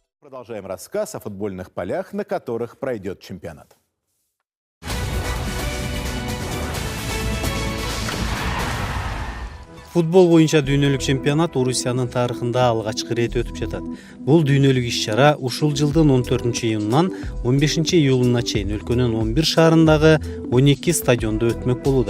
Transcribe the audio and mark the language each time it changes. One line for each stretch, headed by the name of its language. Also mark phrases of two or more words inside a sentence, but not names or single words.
Russian: Продолжаем рассказ о футбольных полях, на которых пройдет чемпионат.
Kyrgyz: Футбол боюнча дүйнөлүк чемпионат Орусиянын тарыхында алгачкы ирет өтүп жатат. Бул дүйнөлүк иш-чара ушул жылдын 14-июнунан 15-июлуна чейин өлкөнүн 11 шаарындагы 12 стадиондо өтмөк болууда.